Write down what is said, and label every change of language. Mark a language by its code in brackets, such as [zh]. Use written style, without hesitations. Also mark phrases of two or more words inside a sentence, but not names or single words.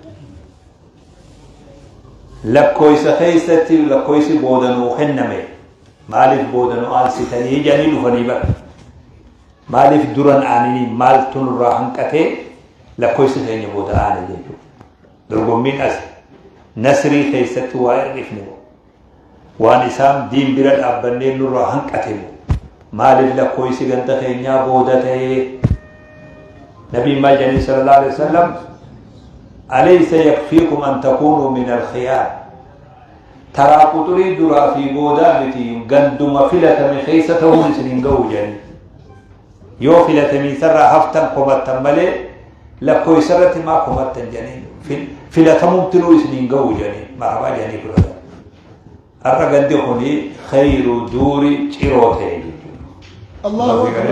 [om] lakkoysa keessatti lakkoysi boodanoo kenname maaliif boodanoo aansitanii jedhanii dhufanii bar maaliif duran aananii maaltu nurraa hanqatee lakkoysi keenya booda aane jechuudha dorgommiin as nasrii keessatti waa irrifne waan isaan diin bira dhaabbannee nurraa hanqate maaliif lakkoysi ganda keenyaa booda ta'ee nabiin maal jedhanii [ar] صلى الله عليه وسلم أليس يكفيكم أن تكونوا من الخيار [om] taraa quxurii duraa fi boodaa miti ganduma filatame keessa ta'uun isin hin ga'u jedhanii yoo filatamii sarraa haftan komattan malee lakkoysa irratti maa komattan jedhanii filatamumtinuu isin hin ga'u jedhanii marhabaa jedhanii fudhatan har'a gandi kuni [ar] خير دور [om] ciroo ta'e Allahu